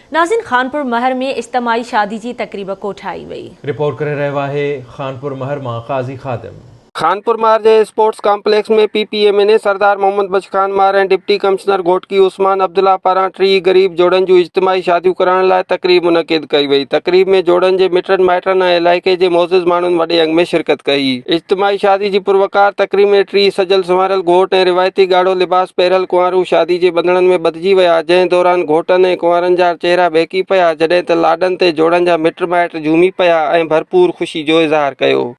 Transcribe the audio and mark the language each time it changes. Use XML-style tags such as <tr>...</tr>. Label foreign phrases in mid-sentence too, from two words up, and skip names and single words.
<sd>नाज़िन खानपुर महर में इज्तिमाई शादी की तकरीब कोठाई वई। रिपोर्ट करे रहा है खानपुर महर मां काजी खादिम। खानपुर महर जे स्पोर्ट्स कॉम्प्लेक्स में PPMA ने सरदार मोहम्मद बख्श खान महर ऐं डिप्टी कमिश्नर घोटकी उस्मान अब्दुल्ला पारां 3 गरीब जोड़न जूं इज्तिमाई शादियूं कराइण लाइ तकरीब मुनक़िद कई वई। तकरीब में जोड़न जे मिटनि माइटनि ऐं इलाइक़े जे मोज़िज़ माण्हुनि वॾे अंग में शिरकत कई। इज्तिमाई शादी जी पुरवकार तकरीब में 3 सजल संवारियल घोट ऐं रिवायती ॻाढ़ो लिबास पहिरियल कुंवारूं शादी जे बंधणनि में ॿधिजी विया, जंहिं दौरान घोटनि ऐं कुंवारनि जा चेहरा बेकी पिया, जॾहिं त लाॾनि ते जोड़नि जा मिट माइट झूमी पिया ऐं भरपूर ख़ुशी जो इज़हार कयो।</sd>